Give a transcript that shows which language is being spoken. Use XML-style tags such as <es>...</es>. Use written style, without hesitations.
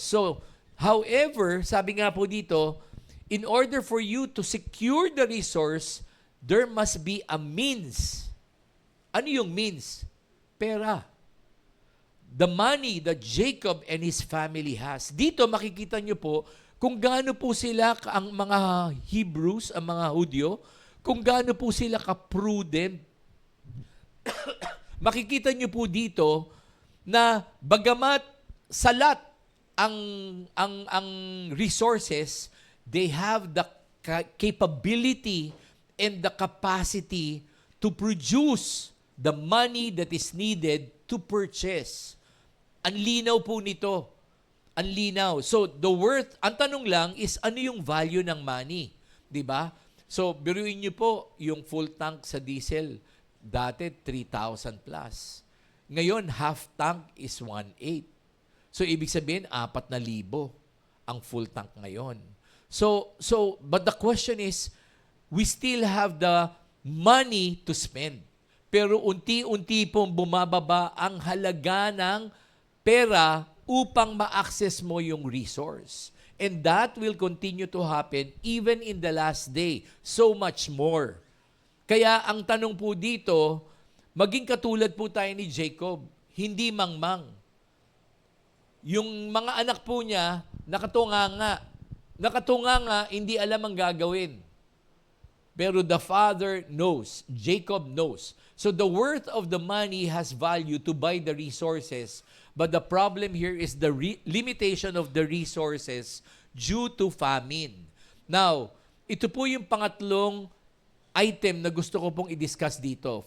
<en>So, however,</en> <tl>sabi nga po dito,</tl> <en>in order for you to secure the resource, there must be a means.</en> <tl>Ano yung means? Pera.</tl> <en>The money that Jacob and his family has.</en> <tl>Dito makikita nyo po kung gaano po sila, ang mga Hebrews, ang mga Hudyo, kung gaano po sila ka-prudent. Makikita nyo po dito na bagamat salat ang resources,</tl> <en>they have the capability and the capacity to produce the money that is needed to purchase.</en> <tl>Ang linaw po nito. Ang linaw. So, ang tanong lang is, ano yung value ng money? Diba? So, biruin nyo po, yung full tank sa diesel, dati 3,000 plus. Ngayon, half tank is 1.8. So, ibig sabihin, 4,000 ang full tank ngayon.</tl> <en>So, but the question is, we still have the money to spend.</en> <tl>Pero unti-unti pong bumababa ang halaga ng pera upang ma-access mo yung resource.</tl> <en>And that will continue to happen even in the last day. So much more.</en> <tl>Kaya ang tanong po dito, maging katulad po tayo ni Jacob, hindi mangmang. Yung mga anak po niya, nakatunganga. Nakatunganga, hindi alam ang gagawin.</tl> <en>Pero the father knows. Jacob knows. So the worth of the money has value to buy the resources. But the problem here is the limitation of the resources due to famine.</en> <tl>Now, ito po yung pangatlong item na gusto ko pong i-discuss dito.</tl>